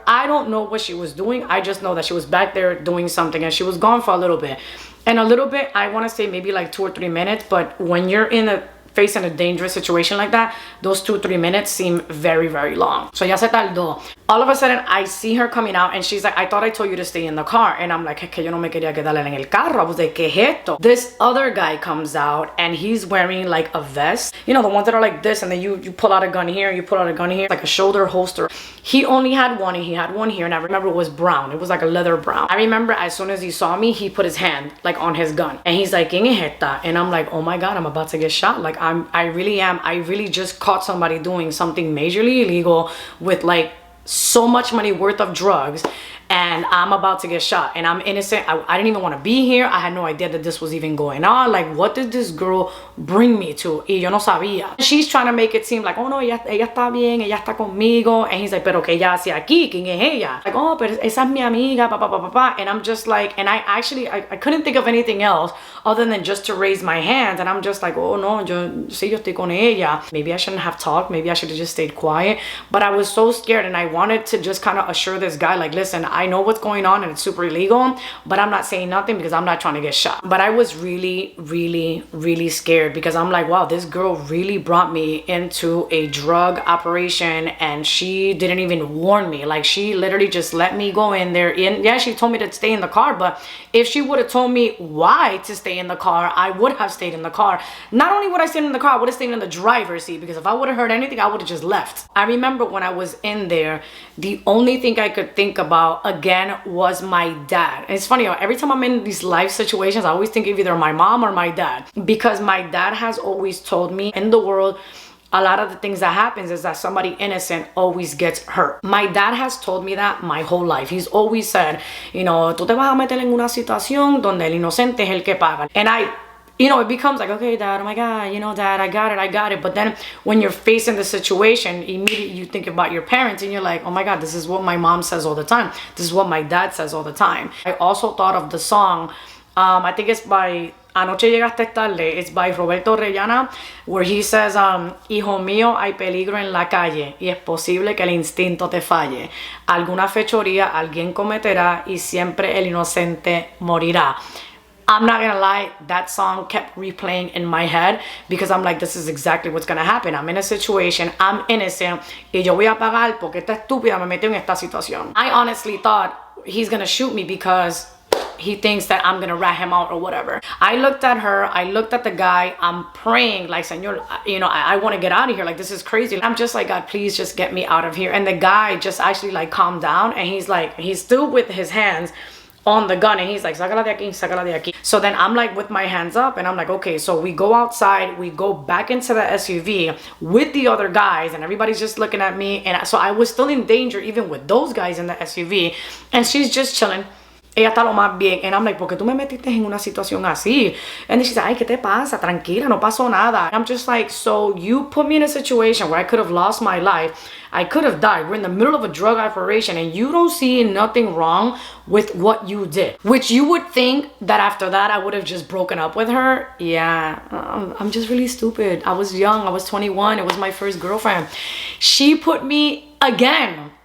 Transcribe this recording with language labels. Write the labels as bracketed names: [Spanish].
[English] I don't know what she was doing. I just know that she was back there doing something, and she was gone for a little bit. And a little bit, I want to say maybe like 2 or 3 minutes, but when you're facing a dangerous situation like that, those 2-3 minutes seem very long. So [Spanish] ya se tardó. [English] All of a sudden, I see her coming out and she's like, I thought I told you to stay in the car. And I'm like, [Spanish] es que yo no me quería quedar en el carro. [English] I was like, [Spanish] ¿qué es esto? [English] This other guy comes out and he's wearing like a vest. You know, the ones that are like this, and then you pull out a gun here, you pull out a gun here, like a shoulder holster. He only had one, and he had one here, and I remember it was brown. It was like a leather brown. I remember as soon as he saw me, he put his hand like on his gun. And he's like, [Spanish] ¿Quién es esta? [English] And I'm like, oh my God, I'm about to get shot. Like I really just caught somebody doing something majorly illegal with like so much money worth of drugs, and I'm about to get shot, and I'm innocent. I didn't even want to be here. I had no idea that this was even going on. Like, what did this girl bring me to? [Spanish] Y yo no sabía. [English] She's trying to make it seem like, oh no, [Spanish] ella está bien, ella está conmigo. [English] And he's like, [Spanish] pero que ella hace aquí? ¿Quién es ella? [English] Like, oh, [Spanish] pero esa es mi amiga, pa. [English] And I'm just like, and I couldn't think of anything else other than just to raise my hands. And I'm just like, oh no, [Spanish] yo estoy con ella. [English] Maybe I shouldn't have talked. Maybe I should have just stayed quiet. But I was so scared, and I wanted to just kind of assure this guy, like, listen, I know what's going on and it's super illegal, but I'm not saying nothing because I'm not trying to get shot. But I was really scared, because I'm like, wow, this girl really brought me into a drug operation, and she didn't even warn me. Like, she literally just let me go in there. Yeah, she told me to stay in the car, but if she would have told me why to stay in the car, I would have stayed in the car. Not only would I stay in the car, I would have stayed in the driver's seat, because if I would have heard anything, I would have just left. I remember when I was in there, the only thing I could think about again was my dad. And it's funny, every time I'm in these life situations, I always think of either my mom or my dad, because my dad has always told me, in the world, a lot of the things that happens is that somebody innocent always gets hurt. My dad has told me that my whole life. He's always said, you know, [Spanish] tú te vas a meter en una situación donde el inocente es el que paga. [English] And you know, it becomes like, okay, Dad, oh my God, you know, Dad, I got it. But then when you're facing the situation, immediately you think about your parents, and you're like, oh my God, this is what my mom says all the time. This is what my dad says all the time. I also thought of the song, I think it's by Anoche Llegaste Tarde. It's by Roberto Orellana, where he says, [Spanish] hijo mío, hay peligro en la calle y es posible que el instinto te falle. Alguna fechoría alguien cometerá y siempre el inocente morirá. [English] I'm not gonna lie, that song kept replaying in my head, because I'm like, this is exactly what's gonna happen. I'm in a situation, I'm innocent, [Spanish] y yo voy a pagar porque esta estúpida me metió en esta situación. [English] I honestly thought he's gonna shoot me because he thinks that I'm gonna rat him out or whatever. I looked at her, I looked at the guy, I'm praying like, Señor, you know, I want to get out of here. Like, this is crazy. I'm just like, God, please just get me out of here. And the guy just actually like calmed down, and he's like, he's still with his hands on the gun, and he's like, [Spanish] sácala de aquí, sácala de aquí. [English] So then I'm like with my hands up, and I'm like, okay, so we go outside, we go back into the SUV with the other guys, and everybody's just looking at me. And so I was still in danger even with those guys in the SUV, and she's just chilling. [Spanish] Ella está lo más bien. [English] And I'm like, [Spanish] ¿por qué tú me metiste en una situación así? [English] And then she's like, [Spanish] ay, ¿qué te pasa? Tranquila, no pasó nada. [English] I'm just like, so you put me in a situation where I could have lost my life. I could have died. We're in the middle of a drug operation, and you don't see nothing wrong with what you did. Which you would think that after that, I would have just broken up with her. Yeah, I'm just really stupid. I was young. I was 21. It was my first girlfriend. She put me again